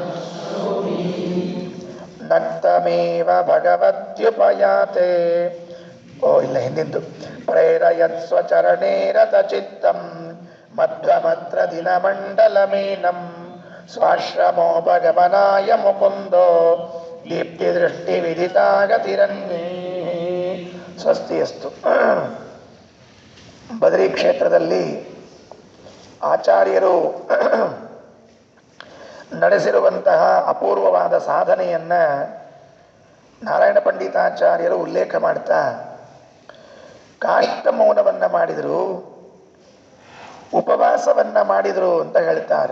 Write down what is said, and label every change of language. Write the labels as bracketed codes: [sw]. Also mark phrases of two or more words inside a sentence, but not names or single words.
[sa] ನಕ್ತಮೇವ ಭಗವತ್ಯುಪಯಾತೆ ಇಲ್ಲ ಹಿಂದಿಂದು ಪ್ರೇರಯತ್ ಸ್ವಚರಣೇ ರತಚಿತ್ತಂ ಮಧ್ವಮತ್ರ ದಿನಮಂಡಲಮೇನಂ ಸ್ವಾಶ್ರಮೋ ಭಗವನಾಯ ಮುಕುಂದೋ ದೀಪ್ತಿದೃಷ್ಟಿ ವಿದಿತಾಗತಿರನ್ನೇ ಸ್ವಸ್ತಿಯಸ್ತು. [kn] ಬದರಿ ಕ್ಷೇತ್ರದಲ್ಲಿ ಆಚಾರ್ಯರು ನಡೆಸಿರುವಂತಹ ಅಪೂರ್ವವಾದ ಸಾಧನೆಯನ್ನು ನಾರಾಯಣ ಪಂಡಿತಾಚಾರ್ಯರು ಉಲ್ಲೇಖ ಮಾಡ್ತಾ ಕಾಷ್ಟ ಮೌನವನ್ನು ಮಾಡಿದರು, ಉಪವಾಸವನ್ನು ಮಾಡಿದರು ಅಂತ ಹೇಳ್ತಾರೆ.